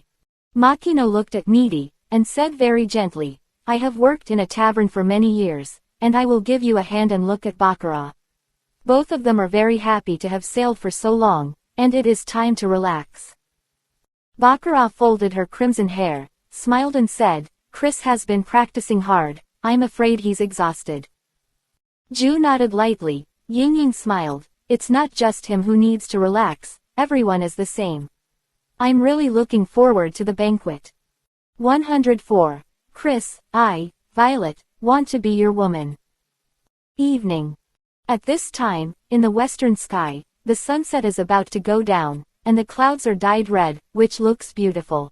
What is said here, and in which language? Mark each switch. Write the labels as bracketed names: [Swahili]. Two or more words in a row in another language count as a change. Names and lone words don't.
[English] Makino looked at Meidi, and said very gently, "I have worked in a tavern for many years, and I will give you a hand and look at Baccarat." Both of them are very happy to have sailed for so long, and it is time to relax. Baccarat folded her crimson hair, smiled and said, "Chris has been practicing hard, I'm afraid he's exhausted." Ju nodded lightly, Ying Ying smiled, it's not just him who needs to relax, everyone is the same. I'm really looking forward to the banquet. 104. Chris, Violet, want to be your woman. Evening. At this time, in the western sky, the sunset is about to go down, and the clouds are dyed red, which looks beautiful.